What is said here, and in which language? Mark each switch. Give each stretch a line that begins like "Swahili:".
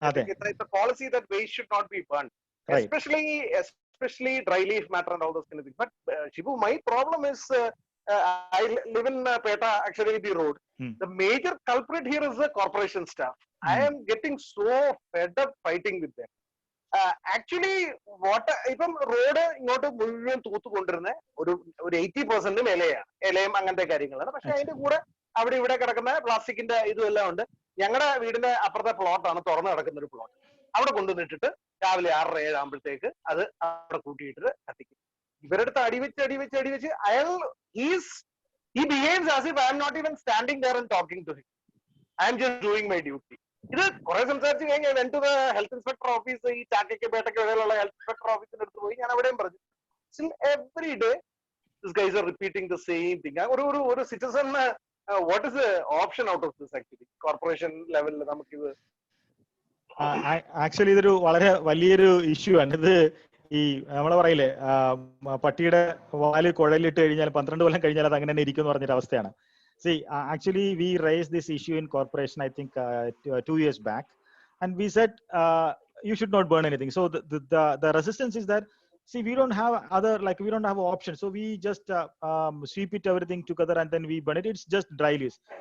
English: It's a policy that waste should not be burned, right. especially dry leaf matter and all those kind of things. But Shibu, my problem is I live in Peta, actually the road. The major culprit here is the corporation staff. I am getting so fed up fighting with them.
Malayalam: Actually ഇപ്പം road ഇങ്ങോട്ട് മുഴുവൻ തൂത്തുകൊണ്ടിരുന്ന ഒരു 80% ഇലയും അങ്ങനത്തെ കാര്യങ്ങളാണ്. പക്ഷെ അതിന്റെ കൂടെ അവിടെ ഇവിടെ കിടക്കുന്ന പ്ലാസ്റ്റിക്കിന്റെ ഇതും എല്ലാം ഉണ്ട്. ഞങ്ങളുടെ വീടിന്റെ അപ്പുറത്തെ പ്ലോട്ടാണ്, തുറന്നു കിടക്കുന്ന ഒരു പ്ലോട്ട്. അവിടെ കൊണ്ടുവന്നിട്ടിട്ട് രാവിലെ 6-7 ആകുമ്പോഴത്തേക്ക് അത് അവിടെ കൂട്ടിയിട്ടിട്ട് കത്തിക്കും. ഇവരെടുത്ത് അടിവെച്ച് അയാൾ
English: he behaves as if I am not even standing there and talking to him. I am just doing my duty.
Malayalam: ഇത് കുറെ സംസാരിച്ച് കഴിഞ്ഞ്
English: went to the health inspector office,
Malayalam: ഈ ചാക്കയ്ക്ക് പേട്ടയ്ക്ക് ഇടയിലുള്ള ഹെൽത്ത് ഇൻസ്പെക്ടർ ഓഫീസിന്റെ അടുത്ത് പോയി ഞാൻ അവിടെയും പറഞ്ഞു.
English: Still every day this guys are repeating the same thing. ഒരു citizen what is the option out of this?
Malayalam: Actually corporation ലെവലിൽ നമുക്കിത് ആക്ച്വലി ഇതൊരു വളരെ വലിയൊരു ഇഷ്യൂ ആണ്. ഇത് ഈ നമ്മളെ പറയില്ലേ, പട്ടിയുടെ വാല് കുഴലിട്ട് കഴിഞ്ഞാൽ 12 കൊല്ലം കഴിഞ്ഞാൽ അത് അങ്ങനെ തന്നെ ഇരിക്കും എന്ന് പറഞ്ഞൊരു അവസ്ഥയാണ്.
English: See, actually, we raised this issue in corporation, I think, 2 years back, and we said you should not burn anything. So the resistance is that, see, we don't have we don't have options. So we just sweep it everything together and then we burn it. It's just dry leaves.